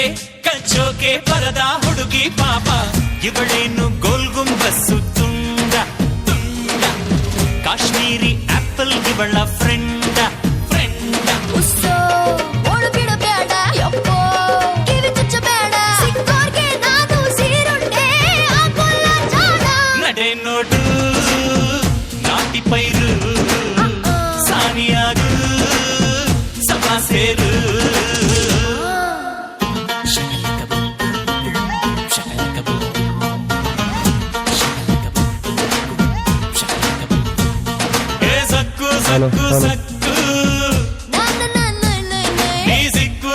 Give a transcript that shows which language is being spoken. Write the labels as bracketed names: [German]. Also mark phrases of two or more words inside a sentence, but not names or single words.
[Kannada] ಕಚ್ಚೋಕೆ ಬರದ ಹುಡುಗಿ ಪಾಪ ಇವಳೇನು ಗೋಲ್ ಗುಂಬಸ್ಸು ತುಂಡ ತುಂಡ ಕಾಶ್ಮೀರಿ ಆಪಲ್ ಇವಳ ಫ್ರೆಂಡ ಫ್ರೆಂಡ ನಡೆ ನೋಡು ನಾಟಿ ಪೈರು ಸಾನಿಯಾಗು ಸಭಾ ಸೇರು shakalaka boom boom boom boom shakalaka boom boom shakalaka boom boom boom shakalaka boom boom [Telugu] ಏ ಸಕ್ಕು ಸಕ್ಕು ಸಕ್ಕು ನೀ ಸಿಕ್ಕು